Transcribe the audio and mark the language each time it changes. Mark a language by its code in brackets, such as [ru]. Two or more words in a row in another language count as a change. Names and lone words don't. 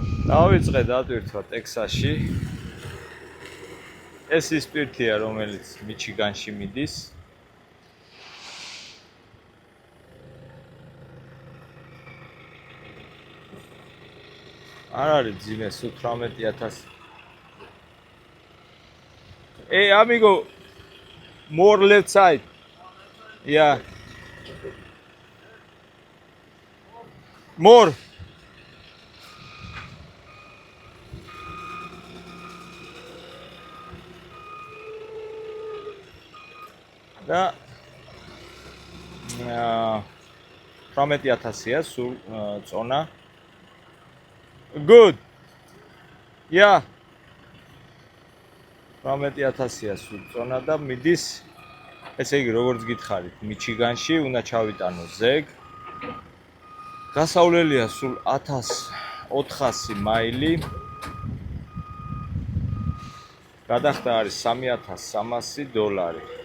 [ka] დავიწყე დატვირთვა ტექსასში. ეს ის პირთია, რომელიც მიჩიგანში მიდის. არ არის ძიმე, 18,000. [en] Hey, amigo, more left side. Yeah. More. [ka] და 18,000-ია სულ წონა. [en] Good. Yeah. [ka] 18,000-ია სულ წონა და მიდის, ესე იგი, როგორც გითხარით, მიჩიგანში უნდა ჩავიტანო ზეგ. გასავლელია სულ 1400 მაილი. გადახდა არის $3,300.